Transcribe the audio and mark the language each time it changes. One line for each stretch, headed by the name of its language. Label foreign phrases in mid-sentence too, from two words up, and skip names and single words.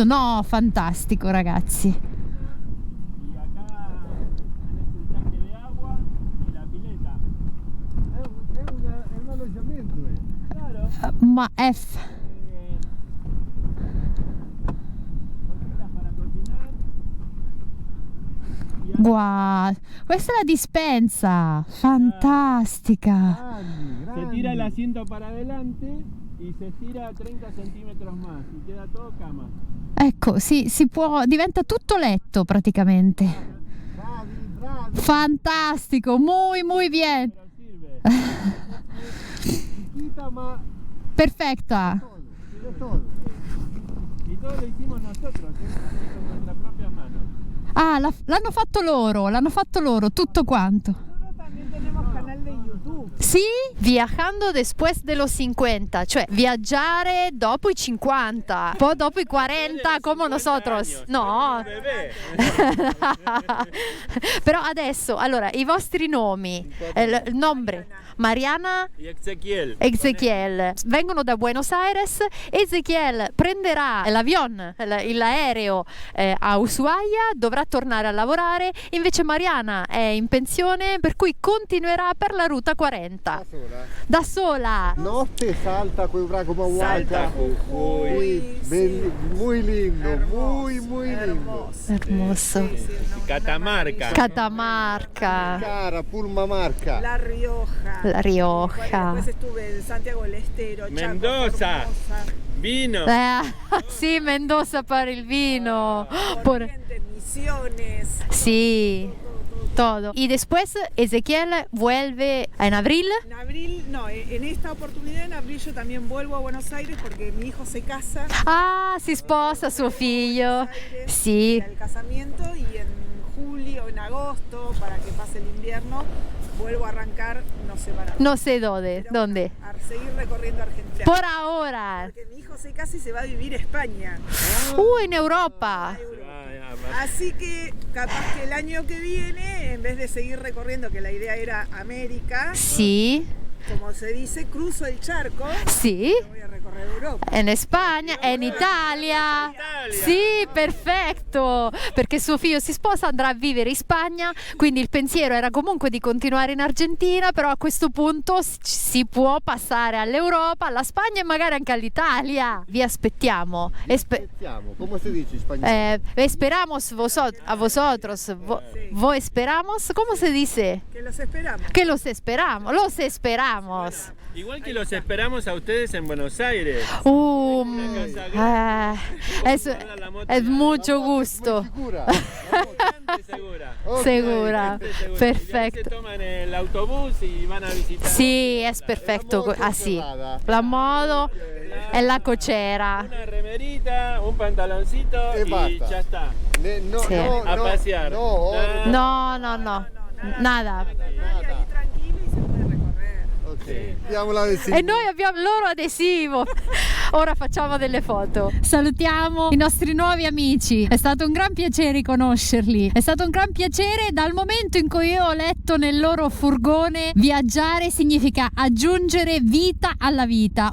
Italian: No, fantastico ragazzi. Ma F. Wow, questa è la dispensa, fantastica.
Spanish: Se tira el asiento para adelante y se estira 30 centímetros más y queda todo cama.
Italian: Ecco, si può, diventa tutto letto praticamente. Fantastico,
Spanish: muy bien.
Italian: Perfetta.
Spanish: Y todo lo hicimos nosotros, con nuestra propia mano.
Italian: Ah, l'hanno fatto loro, tutto quanto.
Spanish: Nosotros también tenemos canal de YouTube. Sì, viajando después de los 50,
Italian: cioè viaggiare dopo i 50, poi dopo i 40 come nosotros. No. Però adesso, allora, i vostri nomi, il nome Mariana
Spanish: Y Ezequiel.
Italian: Ezequiel vengono da Buenos Aires. Ezequiel prenderà l'aereo a Ushuaia, dovrà tornare a lavorare, invece Mariana è in pensione, per cui continuerà per la ruta 40 da sola. Notte salta quel como
Spanish: Salta Jujuy. muy lindo, muy lindo. Hermoso. Y Catamarca. Catamarca, Cara, Purmamarca. La Rioja. La Rioja. Después estuve en Santiago del Estero, Chaco, Mendoza. Formosa, Vino.
Italian: sì, Mendoza per il vino.
Spanish: Corrientes, Misiones. Sí, todo. Y después Ezequiel vuelve en abril. En abril, no, en esta oportunidad en abril yo también vuelvo a Buenos Aires porque mi hijo se casa. Ah, si sposa suo figlio. Buenos Aires,
Italian: Sì.
Spanish: para el casamiento, y en julio, en agosto, para que pase el invierno, vuelvo a arrancar, no sé para No sé dónde. pero ¿Dónde? A seguir recorriendo Argentina. Por ahora. Porque mi hijo se casa y se va a vivir a España. En Europa. Así que capaz que el año que viene, en vez de seguir recorriendo, que la idea era América, Sí, como se dice, cruzo el charco, sí. voy a recorrer Europa.
Italian: in Spagna e in Italia. Sì, perfetto, perché suo figlio si sposa, andrà a vivere in Spagna, quindi il pensiero era comunque di continuare in Argentina, però a questo punto si può passare all'Europa, alla Spagna e magari anche all'Italia. Vi aspettiamo. Aspettiamo, come si dice in spagnolo?
Spanish: Esperamos a vosotros. Vos esperamos, ¿cómo se dice? Que los esperamos. Que los esperamos. Igual que los esperamos a ustedes en Buenos Aires. Es mucho gusto.
Italian: Sicura?
Spanish: Segura. Ok, Segura, Se perfecto. toman el autobús y van a visitar.
Italian: Sì, è perfetto, así. La modo e la cocera.
Spanish: Una remerita, un pantaloncito
Italian: E
Spanish: y basta. ya está. No,
Italian: Sì.
Spanish: A pasear. No, No, nada. Ahí tranquilo y se puede recorrer.
Italian: ok. Diamo l'adesivo. E noi abbiamo il loro adesivo. Ora facciamo delle foto. Salutiamo i nostri nuovi amici. È stato un gran piacere conoscerli. È stato un gran piacere dal momento in cui io ho letto nel loro furgone viaggiare significa aggiungere vita alla vita.